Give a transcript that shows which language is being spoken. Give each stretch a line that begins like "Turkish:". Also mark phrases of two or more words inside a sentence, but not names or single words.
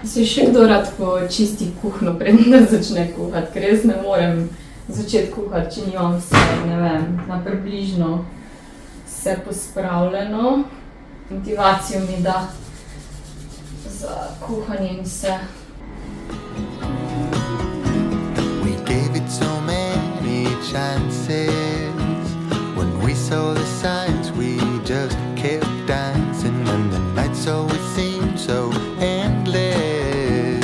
Slovenian: Si še kdo rad počisti kuhno, preden da začne kuhati, ker jaz ne morem začeti kuhati, če nimam vse, ne vem, na približno vse pospravljeno. Motivacijo mi da za kuhanje in vse.
English: We gave it so many chances. When we saw the signs, we just kept dancing. And the nights always seemed so endless.